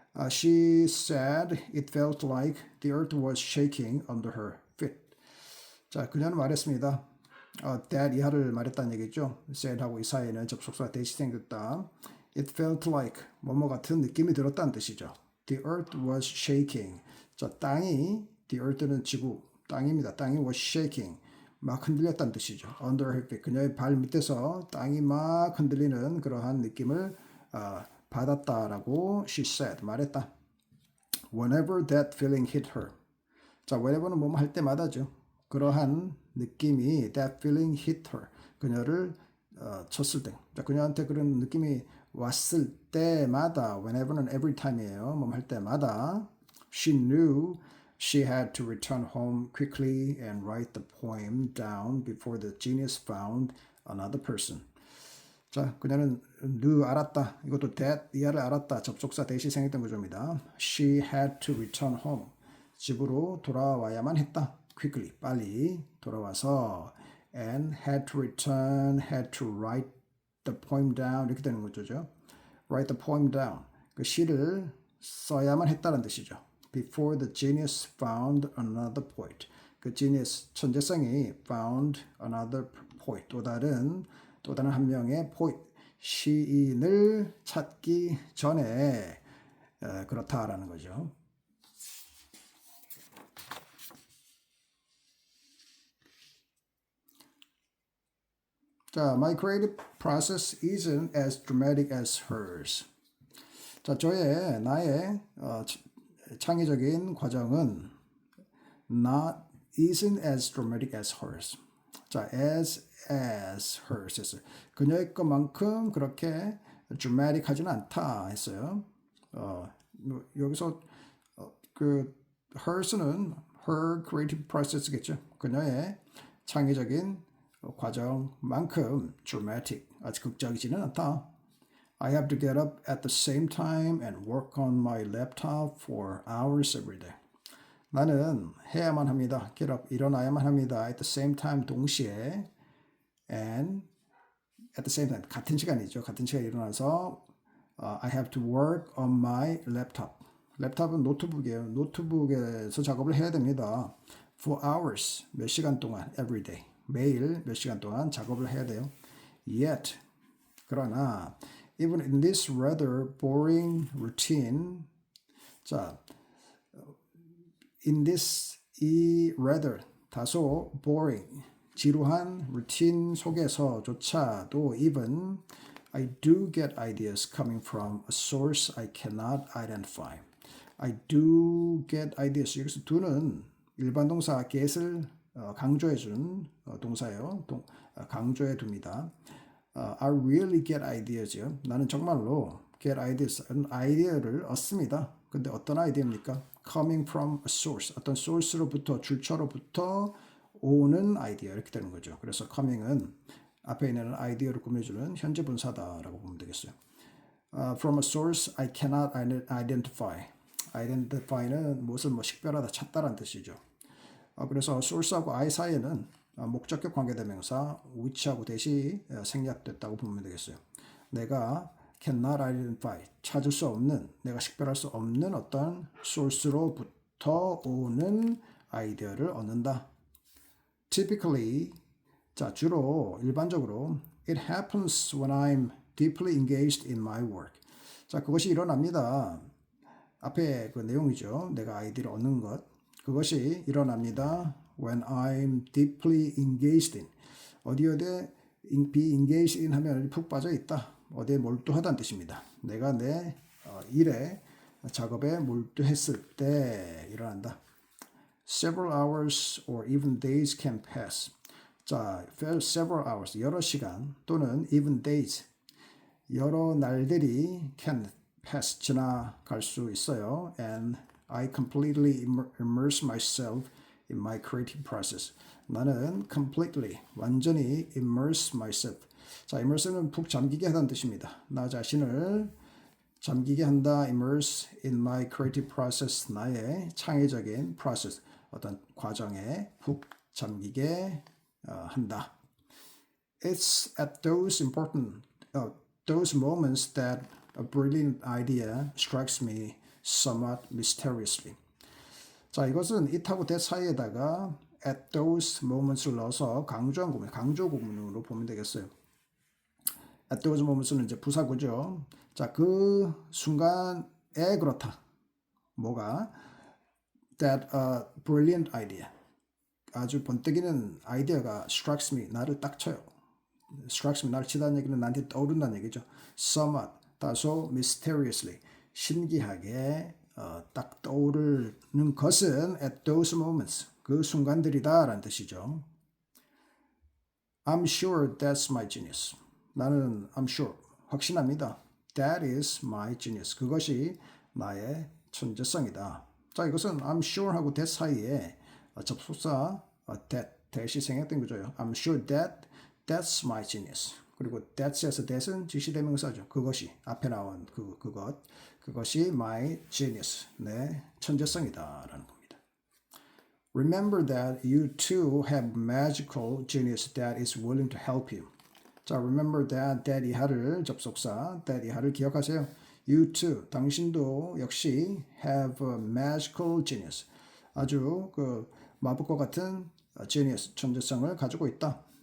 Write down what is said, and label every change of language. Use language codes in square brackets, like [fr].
[en] She said it felt like the earth was shaking under her feet. [ko] 자, 그녀는 말했습니다. that 이하를 말했다는 얘기죠. said하고 이 사이에는 접속사가 대시 생겼다. [en] It felt like [ko] 뭐뭐 같은 느낌이 들었다는 뜻이죠. [en] The earth was shaking. [ko] 자, 땅이 [en] the earth [ko] 는 지구, 땅입니다. 땅이 [en] was shaking. [ko] 막 흔들렸다는 뜻이죠. [en] Under her feet. [ko] 그녀의 발 밑에서 땅이 막 흔들리는 그러한 느낌을 받았다라고 [en] she said. [ko] 말했다. [en] Whenever that feeling hit her. [ko] 자, whenever는 뭐뭐 할 때마다죠. 그러한 느낌이 [en] that feeling hit her. [ko] 그녀를 쳤을 때. 자, 그녀한테 그런 느낌이 왔을 때마다 whenever는 [en] every time [ko] 이에요. 뭐 할 때마다 [en] she knew she had to return home quickly and write the poem down before the genius found another person. [ko] 자, 그녀는 knew 알았다. 이것도 that 이하를 알았다. 접속사 대시 생했던 구조입니다. [en] She had to return home. [ko] 집으로 돌아와야만 했다. [en] quickly [ko] 빨리 돌아와서 [en] and had to return, had to write the poem down [ko] 이렇게 되는 거죠. [en] Write the poem down. [ko] 그 시를 써야만 했다는 뜻이죠. [en] Before the genius found another poet. 그 genius 천재성이 found another poet. [ko] 또 다른 한 명의 poet 시인을 찾기 전에 그렇다라는 거죠. [en] 자, my creative process isn't as dramatic as hers. [ko] 자, 나의 창의적인 과정은 [en] isn't as dramatic as hers. [ko] 자, as hers 했어요. 그녀의 것만큼 그렇게 dramatic하지는 않다 했어요. 여기서 그 hers는 [en] her creative process [ko] 겠죠. 그녀의 창의적인 과정만큼 dramatic, 아주 극적이지는 않다. [en] I have to get up at the same time and work on my laptop for hours every day. [ko] 나는 해야만 합니다. get up, 일어나야만 합니다. [en] at the same time, [ko] 동시에 and at the same time, 같은 시간이죠. 같은 시간에 일어나서 [en] I have to work on my laptop. [ko] 랩탑은 노트북이에요. 노트북에서 작업을 해야 됩니다. [en] for hours, [ko] 몇 시간 동안, [en] every day. [ko] 매일 몇 시간 동안 작업을 해야 돼요. [en] Yet, 그러나 even in this rather boring routine, 자, in this 이 rather 다소 boring [ko] 지루한 루틴 속에서조차도 [en] even I do get ideas coming from a source I cannot identify. I do get ideas. [ko] 여기서 do는 일반 동사 get을 강조해준 동사예요. 강조해 둡니다. [en] I really get ideas [ko] 요. 나는 정말로 [en] get ideas, [ko] 아이디어를 얻습니다. 근데 어떤 아이디어입니까? [en] Coming from a source, [ko] 어떤 source로부터, 출처로부터 오는 아이디어 이렇게 되는 거죠. 그래서 coming은 앞에 있는 아이디어를 꾸며주는 현재 분사다라고 보면 되겠어요. [en] From a source I cannot identify. [ko] identify는 무엇을 식별하다, 찾다라는 뜻이죠. 그래서 source하고 I 사이에는 목적격 관계대명사 which하고 대시 생략됐다고 보면 되겠어요. 내가 cannot identify, 찾을 수 없는, 내가 식별할 수 없는 어떤 source로부터 오는 아이디어를 얻는다. [en] Typically, [ko] 자, 주로, 일반적으로 [en] it happens when I'm deeply engaged in my work. [ko] 자, 그것이 일어납니다. 앞에 그 내용이죠. 내가 아이디어를 얻는 것. 그것이 일어납니다. [en] When I'm deeply engaged in. [ko] 어디에 be engaged in 하면 푹 빠져 있다. 어디에 몰두하다는 뜻입니다. 내가 내 일에 작업에 몰두했을 때 일어난다. [en] Several hours or even days can pass. [ko] 자, several hours, 여러 시간 또는 even days, 여러 날들이 [en] can pass, [ko] 지나갈 수 있어요. [en] And I completely immerse myself in my creative process. 나는 completely, [ko] 완전히 [en] immerse myself. [ko] 자, immerse는 푹 잠기게 하다는 뜻입니다. 나 자신을 잠기게 한다. [en] immerse in my creative process. [ko] 나의 창의적인 process, 어떤 과정에 푹 잠기게 한다. [en] It's at those those moments that a brilliant idea strikes me somewhat mysteriously. [ko] 자, 이것은 it하고 that 사이에다가 at those moments를 넣어서 강조한 구문, 강조 구문으로 보면 되겠어요. at those moments는 이제 부사구죠. 자, 그 순간에 그렇다. 뭐가? [en] That a brilliant idea. [ko] 아주 번뜩이는 아이디어가 [en] strikes me. [ko] 나를 딱 쳐요. [en] strikes me. [ko] 나를 치다는 얘기는 나한테 떠오른다는 얘기죠. [en] somewhat. [ko] 다소 mysteriously. 신기하게 딱 떠오르는 것은 [en] at those moments. [ko] 그 순간들이다 라는 뜻이죠. [en] I'm sure that's my genius. [ko] 나는 I'm sure. 확신합니다. [en] That is my genius. [ko] 그것이 나의 천재성이다. 자, 이것은 [en] I'm sure [ko] 하고 that 사이에 접속사 that이 생략된 거죠. [en] I'm sure that's my genius. [ko] 그리고 that에서 that은 지시대명사죠. 그것이 앞에 나온 그것이 my genius. 내 천재성이다라는 겁니다. [en] Remember that you too have magical genius that is willing to help you. [ko] 자, [en] remember that [ko] 이하를 접속사 that 이하를 기억하세요. [en] You too, [ko] 당신도 역시 [en] have a magical genius. [ko] 아주 그 마법과 같은 genius, 천재성을 가지고 있다.